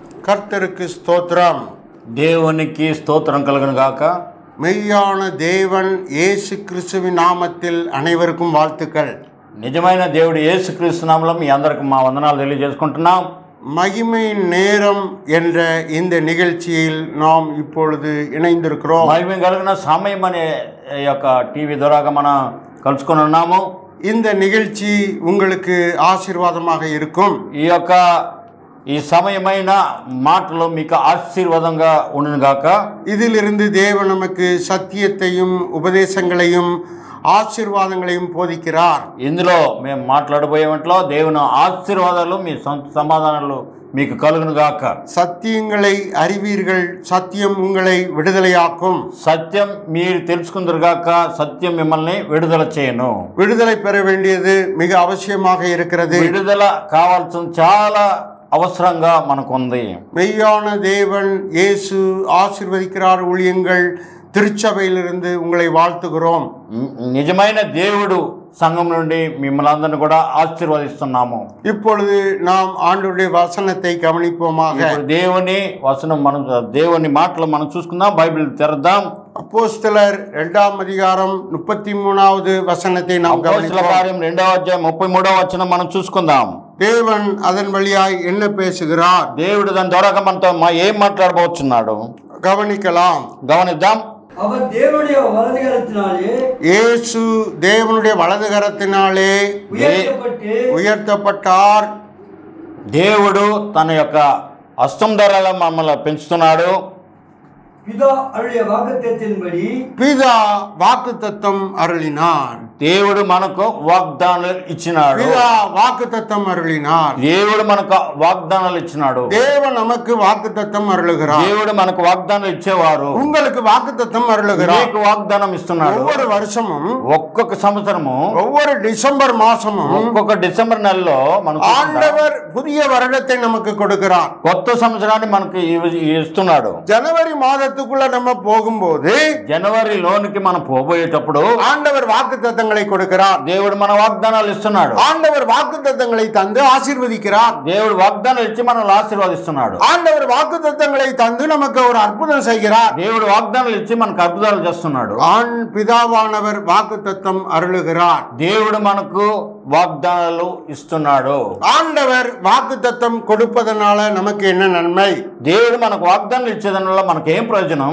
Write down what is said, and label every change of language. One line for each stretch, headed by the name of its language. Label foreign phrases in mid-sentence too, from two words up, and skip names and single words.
Tamil: கர்த்தருக்கு ஸ்தோத்திரம்.
Telugu: దేవునికి స్తోత్రం కలుగును గాక.
Tamil: மெய்யான தேவன் இயேசு கிறிஸ்துவின் நாமத்தில் அனைவருக்கும் வாழ்த்துக்கள்.
Telugu: నిజమైన దేవుడు యేసుక్రీస్తు నామములో మీ అందరికి మా వందనాలు తెలియజేసుకుంటున్నాం.
Tamil: மகிமையின் நேரம் என்ற இந்த நிகழ்ச்சியில் நாம் இப்பொழுது இணைந்திருக்கிறோம்.
Telugu: మహిమ కలిగిన సమయం అనే యొక్క టీవీ ద్వారా మనం కలుసుకొని ఉన్నాము.
Tamil: இந்த நிகழ்ச்சி உங்களுக்கு ஆசீர்வாதமாக இருக்கும்.
Telugu: ఈ సమయమైన మాటలు మీకు ఆశీర్వాదంగా ఉండును గాక.
Tamil: இதிலிருந்து தேவன் நமக்கு சத்தியத்தையும் உபதேசங்களையும் ఆశీర్వాదங்களையும் போதிக்கிறார்.
Telugu: ఇందులో మేము మాట్లాడబోయేంట్లో దేవుని ఆశీర్వాదాలు మీ సొంత సమాధానాలు మీకు కలుగును గాక.
Tamil: சத்தியங்களை அறிவீர்கள், சத்தியம் உங்களை விடுதலையாக்கும்.
Telugu: సత్యం మీరు తెలుసుకుందరు గాక, సత్యం మిమ్మల్ని విడుదల చేయను.
Tamil: விடுதலை பெற வேண்டியது மிக அவசியமாக இருக்கிறது.
Telugu: విడుదల కావాల్సిన చాలా అవసరంగా మనకు ఉంది.
Tamil: மெய்யான தேவன் இயேசு ஆசீர்வதிக்கிறார். ஊழியங்கள் திருச்சபையிலிருந்து உங்களை வாழ்த்துகிறோம்.
Telugu: నిజమైన దేవుడు సంఘం నుండి మిమ్మల్ని అందరిని కూడా ఆశీర్వదిస్తున్నాము.
Tamil: இப்பொழுது நாம் ஆண்டவருடைய வசனத்தை கவனிப்போமாக.
Telugu: దేవుని వచనం మనం దేవుని మాటలు మనం చూసుకుందాం. బైబిల్ తెరద్దాం.
Tamil: அப்போஸ்தலர் 2ஆம் அதிகாரம் 33வது వசனத்தை நாம் கவனிப்போம்.
Telugu: కార్యం 2వ అధ్యాయం 33వ వచనం మనం చూసుకుందాం.
Tamil: தேவன் அதன் வழியாய் என்ன பேசுகிறார்?
Telugu: దేవుడు దాని ద్వారా మనతో ఏం మాట్లాడబోతున్నాడు
Tamil: கவனிக்கலாம்.
Telugu: గమనిద్దాం.
Tamil: அவர் தேவனுடைய வலதுகரத்தினாலே இயேசு தேவனுடைய வலதுகரத்தினாலே உயர்த்தப்பட்டார்.
Telugu: దేవుడు తన యొక్క హస్తం ద్వారా మమ్మల్ని పెంచుతున్నాడు.
Tamil: பிதா அருளிய வாக்குத்தத்தத்தின்படி பிதா வாக்குத்தத்தம் அருளினார்.
Telugu: దేవుడు మనకు వాగ్దానాలు ఇచ్చినాడు.
Tamil: பிதா வாக்குத்தத்தம் அருளினார்.
Telugu: దేవుడు మనకు వాగ్దానాలు ఇచ్చినాడు.
Tamil: தேவன் நமக்கு வாக்குத்தத்தம் அருளுகிறார்.
Telugu: దేవుడు మనకు వాగ్దానాలు ఇచ్చేవారు.
Tamil: உங்களுக்கு வாக்குத்தத்தம் அருளுகிறார்.
Telugu: మీకు వాగ్దానం ఇస్తున్నాడు.
Tamil: ஒவ்வொரு வருஷமும்,
Telugu: ఒక్కొక్క సంవత్సరము,
Tamil: ஒவ்வொரு டிசம்பர் மாசமும்,
Telugu: ఒక్కొక్క డిసెంబర్ నెలలో మనకు
Tamil: ஆண்டவர் புதிய வருடத்தை நமக்கு கொடுக்கிறார்.
Telugu: కొత్త సంవత్సరాన్ని మనకు ఇస్తున్నాడు.
Tamil: ஜனவரி மாதத்துக்குள்ள நம்ம போகும்போது,
Telugu: జనవరిలోనికి మనం పోబోయేటప్పుడు
Tamil: ஆண்டவர் வாக்குத்தத்தங்களை கொடுக்கிறார்.
Telugu: దేవుడు మన వాగ్దానాలు ఇస్తున్నాడు.
Tamil: ஆண்டவர் வாக்குத்தத்தங்களை தந்து ஆசீர்வதிக்கிறார்.
Telugu: దేవుడు వాగ్దానాలు ఇచ్చి మనల్ని ఆశీర్వదిస్తున్నాడు.
Tamil: ஆண்டவர் வாக்குத்தத்தங்களை தந்து நமக்கு ஒரு அற்புதம் செய்கிறார்.
Telugu: దేవుడు వాగ్దానాలు ఇచ్చి మనకు అద్భుతాలు చేస్తున్నాడు.
Tamil: பிதாவானவர் வாக்குத்தத்தம் அருளுகிறார்.
Telugu: దేవుడు మనకు వాగ్దానాలు ఇస్తున్నాడు.
Tamil: ஆண்டவர் வாக்குத்தத்தம் கொடுப்பதனால நமக்கு என்ன நன்மை?
Telugu: దేవుడు మనకు వాగ్దానాలు ఇచ్చేదాని వల్ల మనకు ఏం ప్రయోజనం?